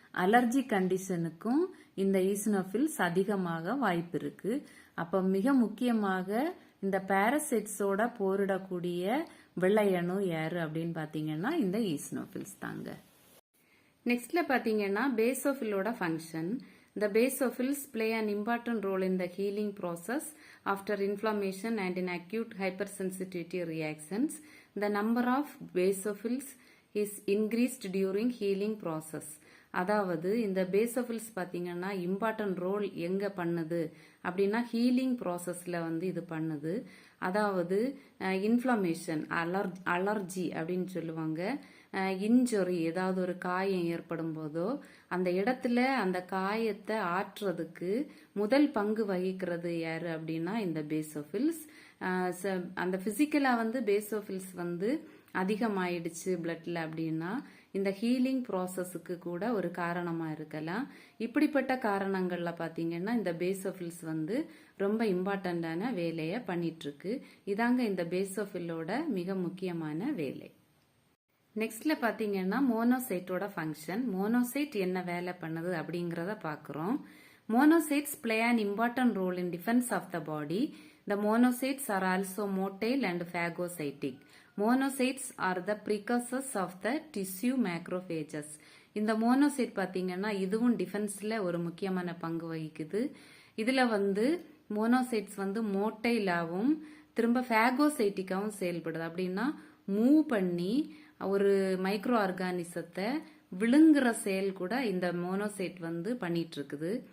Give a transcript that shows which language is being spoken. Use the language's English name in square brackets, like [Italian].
[Tamil] Allergy கண்டிஷனுக்கும் இந்த eosinophils அதிகமாக வாய்ப்பு இருக்கு. அப்ப மிக முக்கியமாக இந்த பாரசைட்ஸோட போரிடக்கூடிய வெள்ளை அணு யாரு அப்படின்னு பாத்தீங்கன்னா இந்த ஈஸ்னோஃபில்ஸ் தாங்க. நெக்ஸ்ட்ல பாத்தீங்கன்னா பேசோஃபிலோட function. [English] The basophils play an important role in the healing process after inflammation and in acute hypersensitivity reactions. The number of basophils is increased during healing process. [Tamil] அதாவது இந்த பேசோஃபில்ஸ் பார்த்தீங்கன்னா இம்பார்ட்டன்ட் ரோல் எங்கே பண்ணுது அப்படின்னா healing ப்ராசஸில் வந்து இது பண்ணுது. அதாவது இன்ஃப்ளமேஷன், அலர்ஜி அப்படின்னு சொல்லுவாங்க. இன்ஜுரி, ஏதாவது ஒரு காயம் ஏற்படும் போதோ அந்த இடத்துல அந்த காயத்தை ஆற்றுறதுக்கு முதல் பங்கு வகிக்கிறது யாரு அப்படின்னா இந்த பேசோஃபில்ஸ். அந்த பிசிக்கலா வந்து பேசோஃபில்ஸ் வந்து அதிகமாயிடுச்சு பிளட்ல அப்படின்னா இந்த ஹீலிங் ப்ராசஸுக்கு கூட ஒரு காரணமா இருக்கலாம். இப்படிப்பட்ட காரணங்கள்ல பாத்தீங்கன்னா இந்த பேசோஃபில்ஸ் வந்து ரொம்ப இம்பார்ட்டன்டான வேலையை பண்ணிட்டு இருக்கு. இதாங்க இந்த பேசோஃபில்லோட மிக முக்கியமான வேலை. நெக்ஸ்ட்ல பாத்தீங்கன்னா மோனோசைட்டோட ஃபங்க்ஷன். மோனோசைட் என்ன வேலை பண்ணுது அப்படிங்கறத பாக்குறோம். [English] Monocytes play an important role in defense of the body. The monocytes are also motile and phagocytic. Monocytes are the precursors of the tissue macrophages. [Tamil] இந்த மோனோசைட் பாத்தீங்கன்னா இதுவும் டிஃபென்ஸ்ல ஒரு முக்கியமான பங்கு வகிக்குது. இதுல வந்து மோனோசைட்ஸ் வந்து மோட்டைலாவும் திரும்ப ஃபேகோசைட்டிக்காவும் செயல்படுது. அப்படின்னா மூவ் பண்ணி ஒரு மைக்ரோ ஆர்கானிசத்தை விழுங்குற செயல் கூட இந்த மோனோசைட் வந்து பண்ணிட்டு இருக்குது.